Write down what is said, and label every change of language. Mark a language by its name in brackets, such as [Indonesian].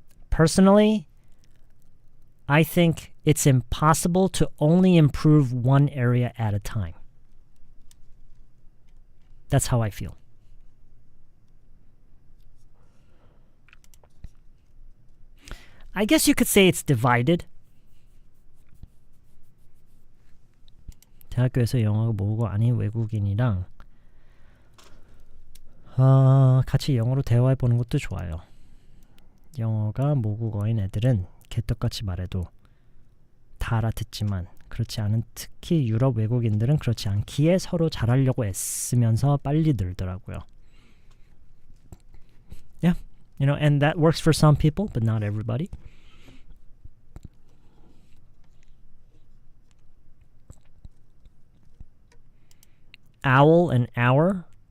[English] Personally, I think it's impossible to only improve one area at a time. That's how I feel. I guess you could say it's divided. [Korean] 대학교에서 영어가 모국어 아닌 외국인이랑 같이 영어로 대화해보는 것도 좋아요. 영어가 모국어인 애들은 개떡같이 말해도 다 알아듣지만 그렇지 않은 특히 유럽 외국인들은 그렇지 않기에 서로 잘하려고 애쓰면서 빨리 늘더라고요. [English] Yeah, you know, and that works for some people, but not everybody. Owl and hour.